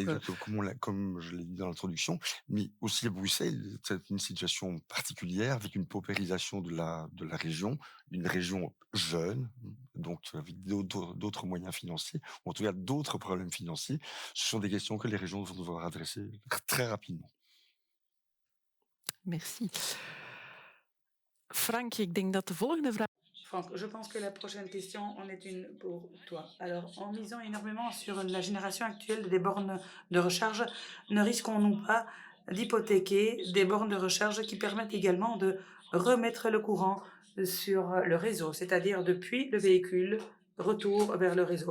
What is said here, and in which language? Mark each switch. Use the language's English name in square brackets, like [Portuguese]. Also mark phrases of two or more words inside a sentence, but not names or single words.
[French] Exactement, comme je l'ai dit dans l'introduction, mais aussi à Bruxelles, c'est une situation particulière avec une paupérisation de la région, une région jeune, donc avec d'autres moyens financiers, ou en tout cas d'autres problèmes financiers. Ce sont des questions que les régions vont devoir adresser très rapidement. merci. [Dutch] Frank, ik denk dat de volgende vraag. [French] Franck, je pense que la prochaine question en est une pour toi. Alors, en misant énormément sur la génération actuelle des bornes de recharge, ne risquons-nous pas d'hypothéquer des bornes de recharge qui permettent également de remettre le courant sur le réseau, c'est-à-dire depuis le véhicule, retour vers le réseau.